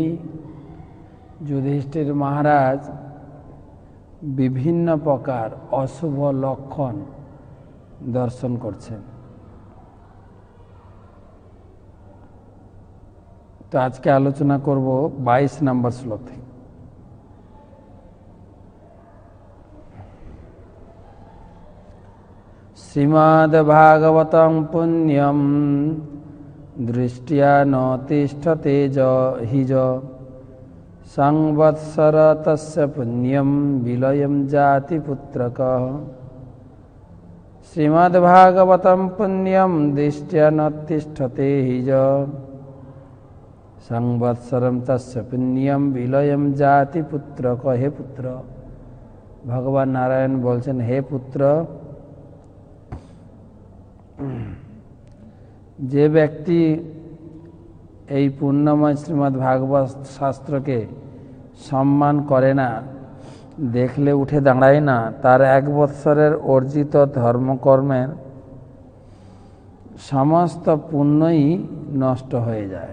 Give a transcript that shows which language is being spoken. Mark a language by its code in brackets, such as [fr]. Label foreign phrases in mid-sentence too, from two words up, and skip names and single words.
[bn] যুধিষ্ঠির মহারাজ বিভিন্ন প্রকার অশুভ লক্ষণ দর্শন করছেন। তো আজকে আলোচনা করব 22 নম্বর শ্লোক থেকে। [sa] श्रीमद्भागवतं पुण्यं दृष्ट्या न तिष्ठते हिज संवत्सर तस्य पुण्यं विलयं जाति पुत्रकः। श्रीमद्भागवतं पुण्यं दृष्ट्या न तिष्ठते हिज संवत्सरं तस्य पुण्यं विलयं जाति पुत्रकः। [bn] হে পুত্র, ভগবান নারায়ণ বলছেন হে পুত্র, যে ব্যক্তি এই পুণ্যময় শ্রীমদ্ ভাগবত শাস্ত্রকে সম্মান করে না, দেখলে উঠে দাঁড়ায় না, তার 1 বৎসরের অর্জিত ধর্মকর্মের সমস্ত পুণ্যই নষ্ট হয়ে যায়।